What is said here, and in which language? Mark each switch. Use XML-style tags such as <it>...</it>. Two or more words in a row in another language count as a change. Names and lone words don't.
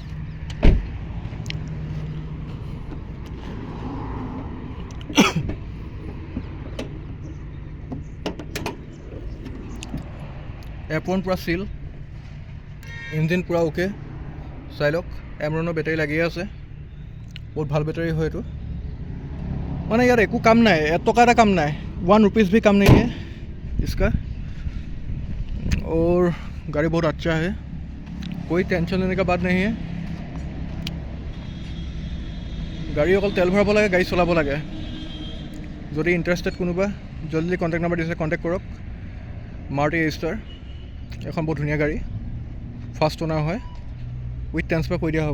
<as>এয়াৰপৰ্ট পূৰা চিল, ইঞ্জিন পূৰা অ'কে। চাই লওক, এমৰণৰ বেটাৰী লাগিয়ে আছে, বহুত ভাল বেটাৰী হয় এইটো। মানে ইয়াত একো কাম নাই, এটকা এটা কাম নাই,</as> <hi>1 रुपीज़ भी कम नहीं है इसका। और गाड़ी बहुत अच्छा है, कोई टेंशन लेने का बात नहीं है।</hi> <as>গাড়ী অকল তেল ভৰাব লাগে, গাড়ী চলাব লাগে। যদি ইণ্টাৰেষ্টেড কোনোবা, জলদি</as> <en>contact number</en> <as>দিছে, কণ্টেক্ট কৰক। মাৰুতি এ ষ্টাৰ এখন বহুত ধুনীয়া গাড়ী,</as> <en>first owner</en> <as>হয়,</as> <en>with transfer</en> <as>কৰি দিয়া হ'ব।</as>